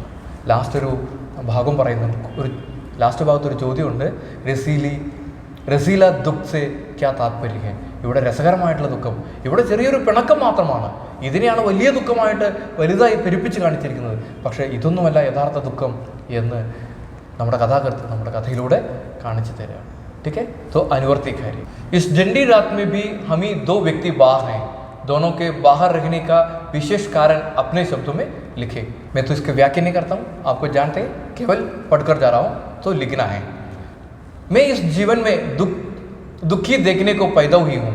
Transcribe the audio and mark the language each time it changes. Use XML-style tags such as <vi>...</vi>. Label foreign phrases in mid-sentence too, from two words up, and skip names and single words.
<ml>ലാസ്റ്റ് ഒരു ഭാഗം പറയുന്നുണ്ട്, ലാസ്റ്റ് ഭാഗത്തൊരു ചോദ്യമുണ്ട്,</ml> <hi>रसीला दुख से क्या तात्पर्य है.</hi> <ml>ഇവിടെ രസകരമായിട്ടുള്ള ദുഃഖം, ഇവിടെ ചെറിയൊരു പിണക്കം മാത്രമാണ്. ഇതിനെയാണ് വലിയ ദുഃഖമായിട്ട് വലുതായി പെരുപ്പിച്ച് കാണിച്ചിരിക്കുന്നത്. പക്ഷേ ഇതൊന്നുമല്ല യഥാർത്ഥ ദുഃഖം എന്ന് നമ്മുടെ കഥാകൃത്ത് നമ്മുടെ കഥയിലൂടെ കാണിച്ചു തരികയാണ്.</ml> <hi>ठीक है, तो अनुवर्ती कार्य इस ठंडी रात में भी हम ही दो व्यक्ति बाहर हैं. दोनों के बाहर रहने का विशेष कारण अपने शब्दों में लिखे. मैं तो इसके व्याख्या नहीं करता हूँ, आपको जानते हैं, केवल पढ़कर जा रहा हूँ, तो लिखना है. मैं इस जीवन में दुखी देखने को पैदा हुई हूँ.</hi>